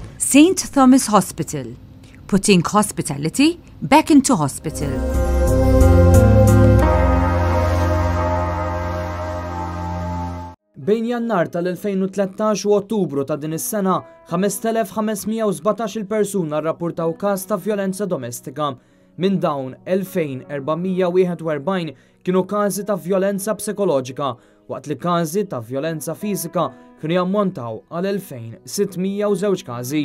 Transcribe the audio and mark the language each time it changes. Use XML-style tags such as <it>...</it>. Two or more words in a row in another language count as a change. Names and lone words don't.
<en>St. Thomas Hospital, putting hospitality back into hospital.</en> <mt>Bejn Jannar tal-2013 u Ottubru ta' din is-sena, 5,517 il-persuna rrappurtaw każ ta' vjolenza domestika. Minn dawn 2,441 kienu każi ta' vjolenza psikoloġika, waqt li każi ta' vjolenza fiżika kienu jammontaw għal 2,602 każi.</mt>